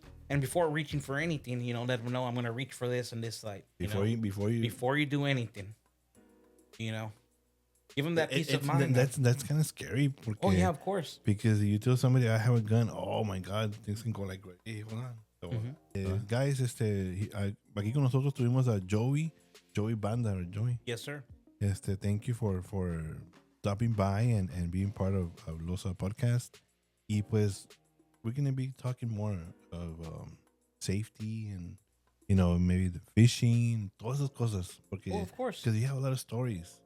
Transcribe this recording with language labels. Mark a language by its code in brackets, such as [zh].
[en] And before reaching for anything, let them know I'm gonna reach for this and this site. Before you do anything, give them that peace of mind. That's kind of scary. Oh yeah, of course. Because you tell somebody I have a gun, oh my God, things can go like, hey, hold on. So, guys, [es] aquí con nosotros tuvimos a Joey Banda, or Joey. [en] Yes, sir. Thank you for stopping by and being part of Losa Podcast. [es] Y pues, [en] we're going to be talking more of safety and, maybe the fishing, [es] todas esas cosas. Porque, [en] of course. Because you have a lot of stories.